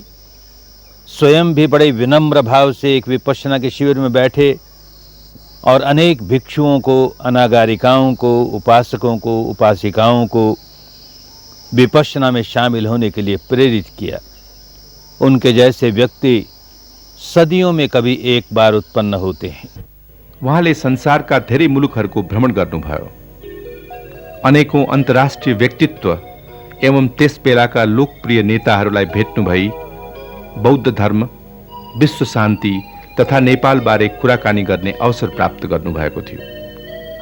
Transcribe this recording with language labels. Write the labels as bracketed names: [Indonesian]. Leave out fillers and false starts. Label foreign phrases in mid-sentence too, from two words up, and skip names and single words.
[Hindi] स्वयं भी बड़े विनम्र भाव से एक विपश्यना के शिविर में बैठे और अनेक भिक्षुओं को, अनागारिकाओं को, उपासकों को, उपासिकाओं को विपश्यना में शामिल होने के लिए प्रेरित किया। उनके जैसे व्यक्ति सदियों में कभी एक बार उत्पन्न होते हैं। [Nepali] उहाँले संसारका धेरै मुलुकहरूको भ्रमण गर्नुभयो। अनेकौं अन्तर्राष्ट्रिय व्यक्तित्व एवं त्यस बेलाका लोकप्रिय नेताहरूलाई भेट्नु भई बौद्ध धर्म, विश्व शान्ति तथा नेपालबारे कुराकानी गर्ने अवसर प्राप्त गर्नुभएको थियो।